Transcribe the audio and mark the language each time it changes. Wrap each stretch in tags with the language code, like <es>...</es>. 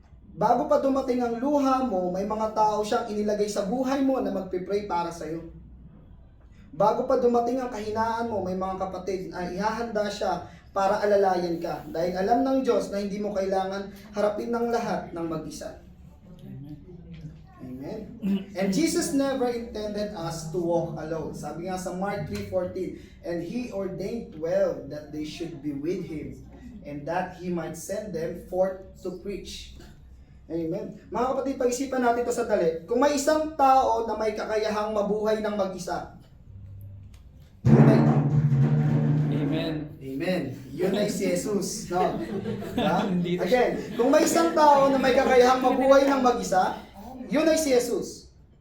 <tl>Bago pa dumating ang luha mo, may mga tao siyang inilagay sa buhay mo na magpipray para sa iyo. Bago pa dumating ang kahinaan mo, may mga kapatid na ihahanda siya para alalayan ka. Dahil alam ng Diyos na hindi mo kailangan harapin ng lahat ng mag-isa. Amen.</tl> <en>And Jesus never intended us to walk alone.</en> <tl>Sabi nga sa</tl> <en>Mark 3:14, and He ordained 12 that they should be with Him, and that He might send them forth to preach.</en> <tl>Amen. Mga kapatid, pag-isipan natin ito sandali. Kung may isang tao na may kakayahang mabuhay ng mag-isa, Amen. Amen. Yun ay si Jesus. No? Ha? Hindi na Again, kung may isang tao na may kakayahang mabuhay ng mag-isa, yun ay si Jesus.</tl>